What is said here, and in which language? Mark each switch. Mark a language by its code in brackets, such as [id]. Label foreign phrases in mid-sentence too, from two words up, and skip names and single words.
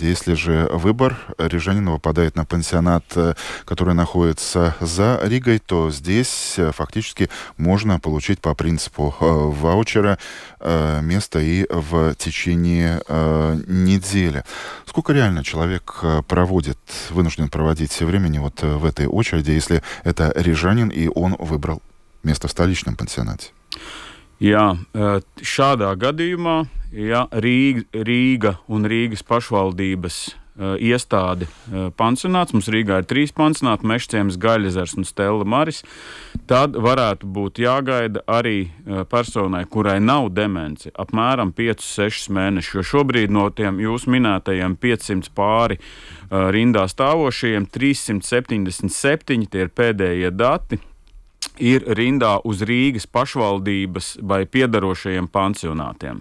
[ru] Если же выбор рижанина выпадает на пансионат, который находится за Ригой, то здесь фактически можно получить по принципу ваучера место и в течение недели. Сколько реально человек вынужден проводить времени вот в этой очереди, если это рижанин и он выбрал место в столичном пансионате? [lv] Jā, šādā gadījumā, ja Rīga un Rīgas pašvaldības iestāde pansionāts, mums Rīgā ir 3 pansionāti, Mežciems, Gaļezers un Stella Maris, tad varētu būt jāgaida arī personai, kurai nav demence, apmēram 5-6 mēneši, jo šobrīd no tiem jūs minētajiem 500 pāri rindā stāvošajiem 377, tie ir pēdējie dati, ir rindā uz Rīgas pašvaldības vai piedarošajiem pansionātiem.